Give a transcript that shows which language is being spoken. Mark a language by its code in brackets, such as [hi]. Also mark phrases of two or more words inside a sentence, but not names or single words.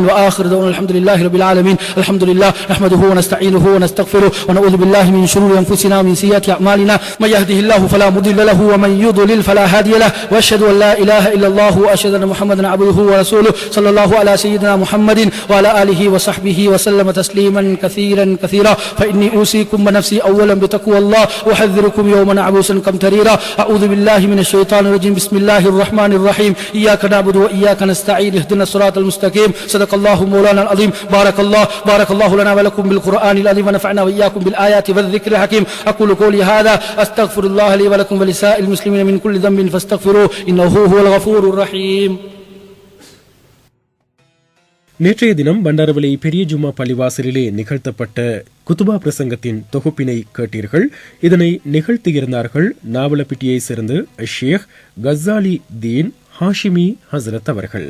[ar] وآخر دعوانا الحمد لله رب العالمين. الحمد لله نحمده ونستعينه ونستغفره ونعوذ بالله من شرور أنفسنا ومن سيئات أعمالنا من يهده الله فلا مضل له ومن يضلل فلا هادي له وأشهد أن لا إله إلا الله وأشهد أن محمدا عبده ورسوله صلى الله على سيدنا محمد وعلى آله وصحبه وسلم تسليما كثيرا كثيرا. فإني أوصيكم بنفسي أولا بتقوى الله وأحذركم يوما عبوسا قمطريرا. أعوذ بالله من الشيطان الرجيم. بسم الله الرحمن الرحيم. إياك نعبد وإياك نستعين. اهدنا الصراط المستقيم. صدق الله مولانا العظيم. بارك الله لنا ولكم بالقرآن العظيم ونفعنا وإياكم بالآيات والذكر الحكيم. أقول قولي هذا أستغفر الله لي ولكم ولسائر المسلمين من كل ذنب فاستغفروه إنه هو الغفور الرحيم. [ta] நேற்றைய தினம் பண்டாரவளை பெரிய ஜும்மா பள்ளிவாசலிலே நிகழ்த்தப்பட்ட குத்துபா பிரசங்கத்தின் தொகுப்பினை கேட்டீர்கள். இதனை நிகழ்த்தியிருந்தார்கள் நாவலப்பிட்டியை சேர்ந்த ஷேக் கஸாலி தீன் ஹாஷிமி ஹசரத் அவர்கள்.